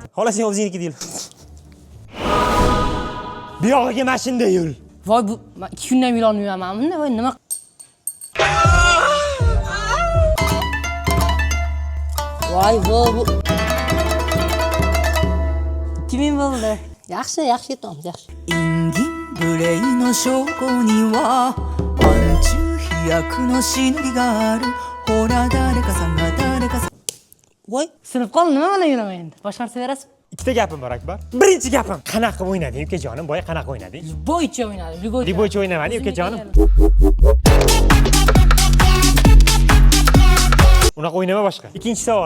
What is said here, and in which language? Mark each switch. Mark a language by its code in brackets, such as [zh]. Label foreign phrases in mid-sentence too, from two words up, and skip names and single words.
[uz] Xolos sen o'zingniki deyil. Bu yog'iga mashinada yul. Voy bu men 2 kundan beri olmayman bunda. Voy nima? Voy bu 2000 bo'ldi. Yaxshi yetamiz, yaxshi. [ja] 陰銀無礼の証拠には暗中飛躍のしのぎがあるほら誰かさんが誰かさん [uz] Voy, sinib qoldi, nima bilan yuraman endi? Boshqa narsa berasiz? Ikkita gapim bor Akbar. Birinchi gapim, qanaqa o'ynading ukajonim? Boya qanaqa o'ynading? Bo'yicha o'ynadim, Liboycha o'ynamading ukajonim? Unaqa o'ynama boshqa. Ikkinchi savolim.